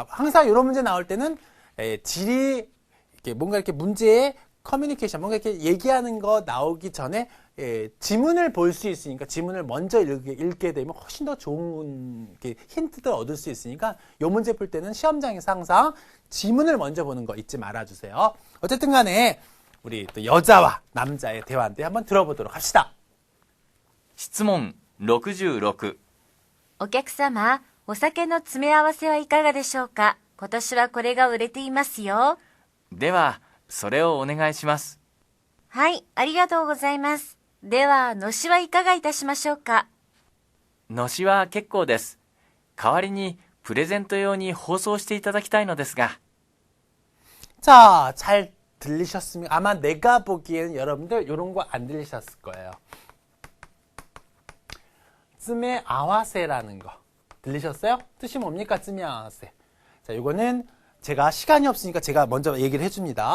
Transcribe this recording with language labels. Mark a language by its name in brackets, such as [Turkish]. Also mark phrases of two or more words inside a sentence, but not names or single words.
[Korean] 항상 이런 문제 나올 때는 질의 뭔가 이렇게 문제의 커뮤니케이션, 뭔가 이렇게 얘기하는 거 나오기 전에 지문을 볼 수 있으니까 지문을 먼저 읽게 되면 훨씬 더 좋은 힌트들 얻을 수 있으니까 이 문제 풀 때는 시험장에서 항상 지문을 먼저 보는 거 잊지 말아주세요. 어쨌든 간에 우리 또 여자와 남자의 대화인데 한번 들어보도록 합시다. [Japanese] 質問66。お客様、お酒の詰め合わせはいかがでしょうか？今年はこれが売れていますよ。では、それをお願いします。はい、ありがとうございます。では、のしはいかがいたしましょうか？のしは結構です。代わりにプレゼント用に包装していただきたいのですが。 [Korean] 자, 잘 들리셨습니까? 아마 내가 보기에는 여러분들 이런 거 안 들리셨을 거예요. 쯤에 아와세라는 거 들리셨어요? 뜻이 뭡니까? 쯤에 아와세. 자, 이거는 제가 시간이 없으니까 제가 먼저 얘기를 해줍니다.